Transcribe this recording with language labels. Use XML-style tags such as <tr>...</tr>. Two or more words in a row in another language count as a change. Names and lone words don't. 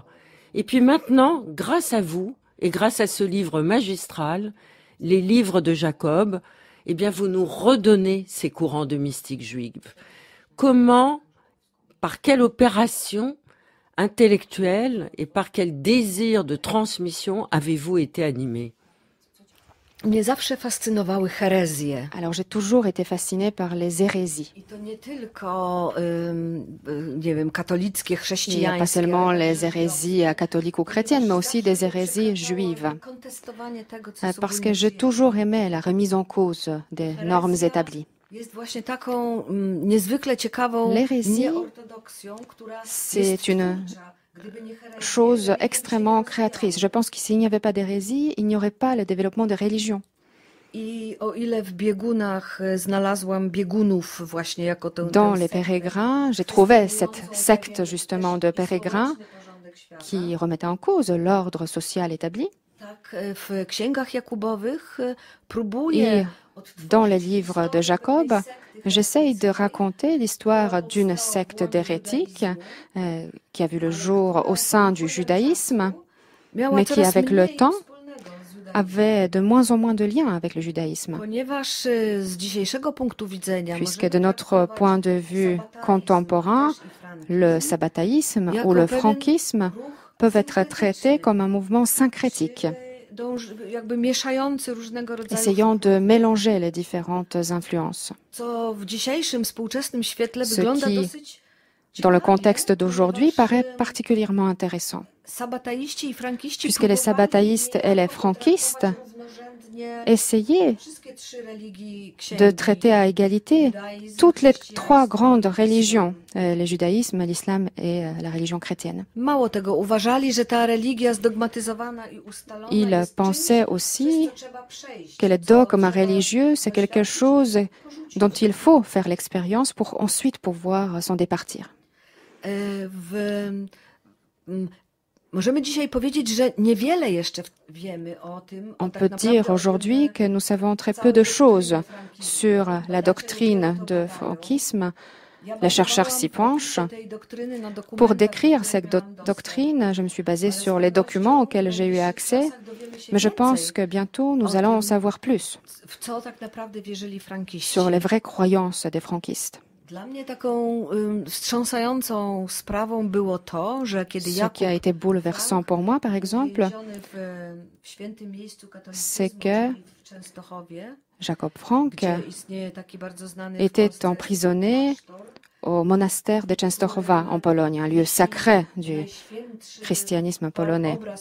<fr>Et puis maintenant, grâce à vous, et grâce à ce livre magistral, les livres de Jacob, eh bien, vous nous redonnez ces courants de mystique juive. Comment, par quelle opération intellectuelle et par quel désir de transmission avez-vous été animé?</fr> <pl>Mnie zawsze fascynowały herezje.</pl> <fr>Alors j'ai toujours été fascinée par les hérésies.</fr> <pl>I to nie tylko, nie wiem, katolickie,</pl> <fr>Il n'y a</fr> <pl>chrześcijańskie.</pl> <fr>pas seulement les hérésies catholiques ou chrétiennes, mais aussi des hérésies juives.</fr> <pl>Kontestowanie tego, co jest</pl> <fr>Parce que</fr> <pl>ogólnie</pl> <fr>j'ai</fr> <pl>przyjęte.</pl> <fr>toujours aimé la remise en cause des normes établies.</fr> <pl>Jest właśnie taką niezwykle ciekawą</pl> <fr>L'hérésie,</fr> <pl>nieortodoksją, która</pl> <fr>c'est</fr> <pl>jest</pl> <fr>une</fr> <pl>twórcza. Gdyby nie herezja,</pl> <fr>chose extrêmement créatrice. Je pense que s'il n'y avait pas d'hérésie, il n'y aurait pas le développement des religions.</fr> <pl>I o ile w biegunach znalazłam biegunów właśnie jako tę</pl> <fr>Dans</fr> <pl>tę</pl> <fr>les</fr> <pl>sektę,</pl> <fr>pérégrins, j'ai trouvé cette secte justement de pérégrins qui remettait en cause l'ordre social établi.</fr> <pl>tak w księgach Jakubowych</pl> <fr>Et</fr> <pl>próbuję</pl> <fr>dans les livres de Jacob, j'essaye de raconter l'histoire d'une secte d'hérétiques qui a vu le jour au sein du judaïsme, mais qui, avec le temps, avait de moins en moins de liens avec le judaïsme.</fr> <pl>Ponieważ z dzisiejszego punktu widzenia</pl> <fr>Puisque de notre point de vue contemporain, le sabbataïsme ou le franquisme peuvent être traités comme un mouvement syncrétique,</fr> <pl>jakby mieszający różnego rodzaju,</pl> <fr>essayant de mélanger les différentes influences.</fr> <pl>co w dzisiejszym współczesnym świetle</pl> <fr>Ce</fr> <pl>wygląda</pl> <fr>qui,</fr> <pl>dosyć</pl> <fr>dans le</fr> <pl>ciekawie,</pl> <fr>contexte d'aujourd'hui, paraît particulièrement intéressant,</fr> <pl>sabataiści i frankiści</pl> <fr>puisque les sabbataïstes et les franquistes essayaient</fr> <pl>wszystkie trzy religii księgi,</pl> <fr>de traiter à égalité toutes les trois grandes religions, le judaïsme, l'islam et la religion chrétienne.</fr> <pl>Mało tego, uważali, że ta religia zdogmatyzowana i ustalona</pl> <fr>Ils</fr> <pl>jest</pl> <fr>pensaient</fr> <pl>czymś,</pl> <fr>aussi</fr> <pl>przez co trzeba przejść,</pl> <fr>que les</fr> <pl>co</pl> <fr>dogmes</fr> <pl>trzeba</pl> <fr>religieux, c'est quelque chose dont il faut faire l'expérience pour ensuite pouvoir s'en départir.</fr> <pl>Możemy dzisiaj powiedzieć, że niewiele jeszcze wiemy o tym.</pl> <fr>On peut dire aujourd'hui que nous savons très peu de choses sur la doctrine de franquisme. Les chercheurs s'y penchent. Pour décrire cette doctrine, je me suis basée sur les documents auxquels j'ai eu accès, mais je pense que bientôt nous allons en savoir plus sur les vraies croyances des franquistes.</fr> <pl>Dla mnie taką wstrząsającą sprawą było to, że kiedy</pl> <fr>Ce qui a été bouleversant pour moi, par exemple, c'est que Jacob Frank était emprisonné au monastère de Częstochowa en Pologne, un lieu sacré du christianisme polonais.</fr>